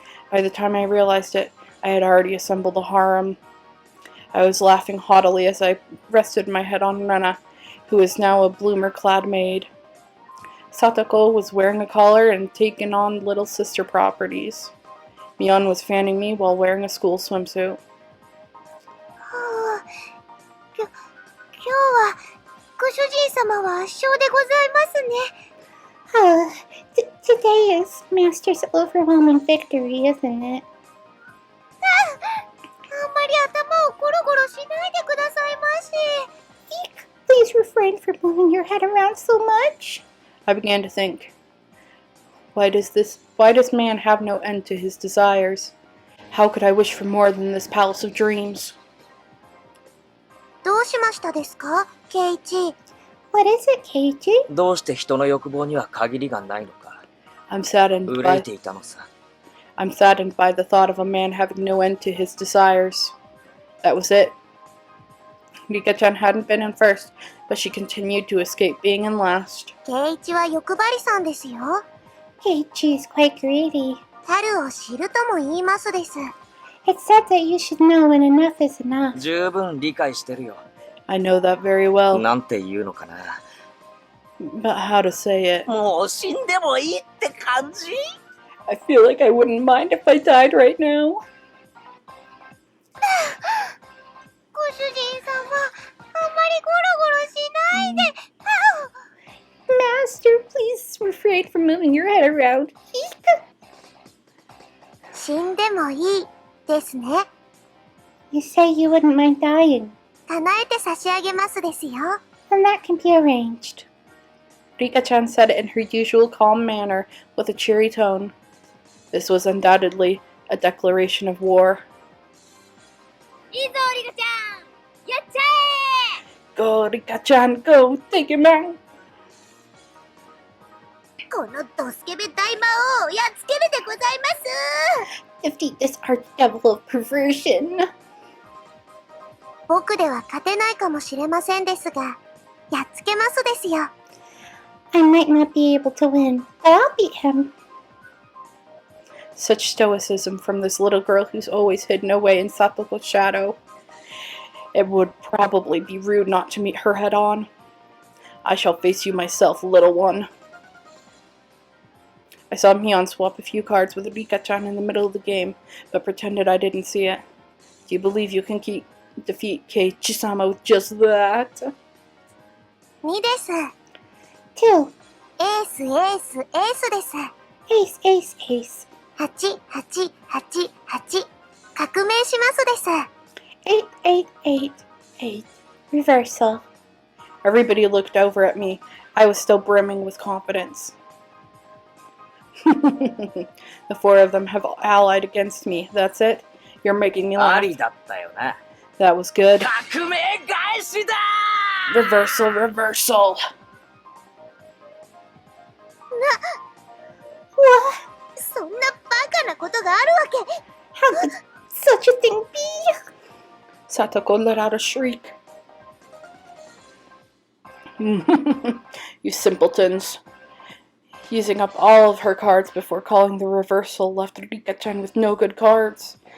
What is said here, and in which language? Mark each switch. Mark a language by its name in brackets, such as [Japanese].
[English] By the time I realized it, I had already assembled a harem. I was laughing haughtily as I rested my head on Rena, who is now a bloomer-clad maid. Satoko was wearing a collar and taking on little sister properties. Mion was fanning me while wearing a school swimsuit. [Japanese] はあ、今日はご主人様は圧勝でございますね。 [English] Today is Master's overwhelming victory, isn't it? [Japanese] あんまり頭をゴロゴロしないでくださいまし。 [English] Please refrain from moving your head around so much. I began to think, why does man have no end to his desires? How could I wish for more than this palace of dreams? [Japanese] どうしましたですか、ケイチ。 [English] What is it, Keiji? [Japanese] どうして人の欲望には限りがないのか。 [English] I'm saddened [Japanese] 憂い [English] by [Japanese] ていたのさ。 [English] I'm saddened by the thought of a man having no end to his desires. That was it. Rika-chan hadn't been in first, but she continued to escape being in last. [Japanese] ケイチは欲張りさんですよ。 [English] Keiichi is quite greedy. [Japanese] 猿を知るとも言いますです。 [English] It's said that you should know when enough is enough. [Japanese] 十分理解してるよ。 [English] I know that very well, [Japanese] なんて言うのかな。 [English] but how to say it? [Japanese] もう死んでもいいって感じ？ [English] I feel like I wouldn't mind if I died right now. [Japanese] ご主人様、あんまりゴロゴロしないで。 [English] Master, please refrain from moving your head around. [Japanese] 死んでもいいですね。 [English] You say you wouldn't mind dying. [Japanese] 叶えて差し上げますですよ。 [English] Then that can be arranged. Rika-chan said it in her usual calm manner with a cheery tone. This was undoubtedly a declaration of war. [Japanese] いいぞ、リカちゃんやっちゃ [English] Go, Rika-chan, go! Take him out! [Japanese] このドスケベ大魔王をやっつけるでございます。 [English] Defeat this archdevil of perversion. [Japanese] 僕では勝てないかもしれませんですが、やっつけますですよ。 [English] I might not be able to win, but I'll beat him. Such stoicism from this little girl who's always hidden away in Satoko's shadow. It would probably be rude not to meet her head on. I shall face you myself, little one. I saw Mion swap a few cards with Rika-chan in the middle of the game, but pretended I didn't see it. Do you believe you can defeat Keiichi-sama with just that? [Japanese] 2です。 [English] 2. [Japanese] エース、エース、エースです。 [English] Ace, ace, ace. [Japanese] 8、8、8、8。 革命しますです。 [English] 8, 8, 8, 8. Reversal. Everybody looked over at me. I was still brimming with confidence. The four of them have allied against me. That's it? You're making me [Japanese] あ [English] laugh. [Japanese] りだったよな。 [English] That was good. [Japanese] 革命返しだ [English] Reversal, reversal. What? [Japanese] そんなバカなことがあるわけ。 [English] How could such a thing be? Satoko let out a shriek. You simpletons. Using up all of her cards before calling the reversal left Rika-chan with no good cards.